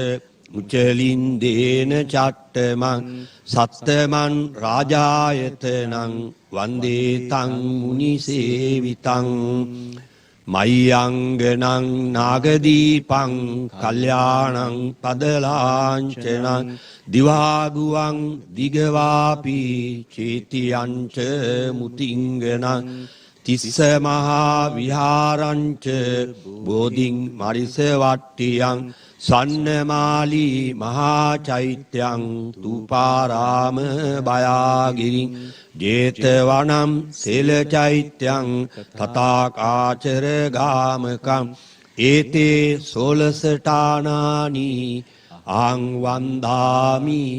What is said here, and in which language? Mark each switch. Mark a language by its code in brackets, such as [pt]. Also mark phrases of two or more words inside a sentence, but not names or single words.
[pi] උචලින්දේන චට්ටමං සත්තමං රාජායතනං වන්දේ තං මුනිසේවිතං මයංගනං නාගදීපං කල්යාණං පදලාංචනං දිවාගුවං දිගවාපි චේතියංච මුතිංගනං තිස්ස මහා විහාරංච බෝධින් මරිස වට්ටියං සන්නමාලි මහා චෛත්‍යං තුපාරාම බයාගිරින් ජේතවනම් සෙල චෛත්‍යං තථාකාචර ගාමකම් ඒතේ සෝලසටානානි අං වන්දාමි